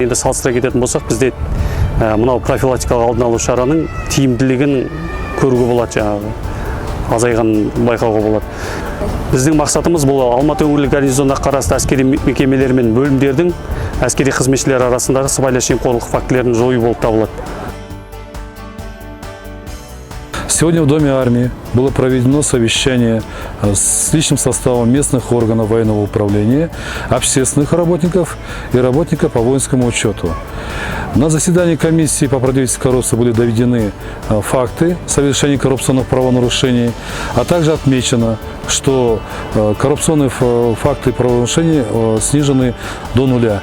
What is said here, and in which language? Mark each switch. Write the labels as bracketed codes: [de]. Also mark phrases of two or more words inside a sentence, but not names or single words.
[kk] Енді салыстыра кететін болсақ, бізде мынау профилактикалық алдын алу шараның тиімділігін көруге болады, жаңағы азайған байқауға болады. Біздің мақсатымыз бұл Алматы өңірлік гарнизонына қарасты әскери мекемелер мен бөлімдердің әскери қызметшілер арасындағы сыбайлас жемқорлық фактілерін жою болып табылады. [ru] Сегодня в Доме армии было проведено совещание с личным составом местных органов военного управления, общественных работников и работников по воинскому учету. На заседании комиссии по противодействию коррупции были доведены факты совершения коррупционных правонарушений, а также отмечено, что коррупционные факты правонарушений снижены до нуля.